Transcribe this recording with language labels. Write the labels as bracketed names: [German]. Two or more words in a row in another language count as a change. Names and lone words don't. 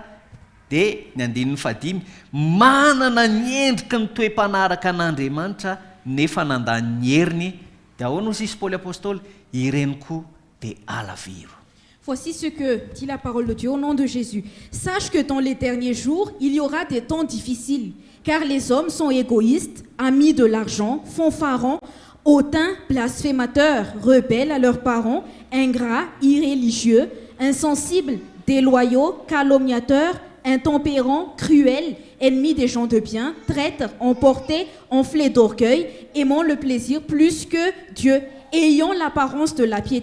[Malagasy] Dia ny andinin'ny fadimy, manana ny endriky ny toe-panaraka an'Andriamanitra nefa nandany ny heriny. Dia ahoana hozy izy Paoly apôstôly, ireny koa dia alaviro. [French] Voici ce que dit la parole de Dieu au nom de Jésus. Sache que dans les derniers jours, il y aura des temps difficiles, car les hommes sont égoïstes, amis de l'argent, fanfarons, hautains, blasphémateurs, rebelles à leurs parents, ingrats, irréligieux, insensibles, déloyaux, calomniateurs, intempérants, cruels, ennemis des gens de bien, traîtres, emportés, enflés d'orgueil, aimant le plaisir plus que Dieu, ayant l'apparence de la piété.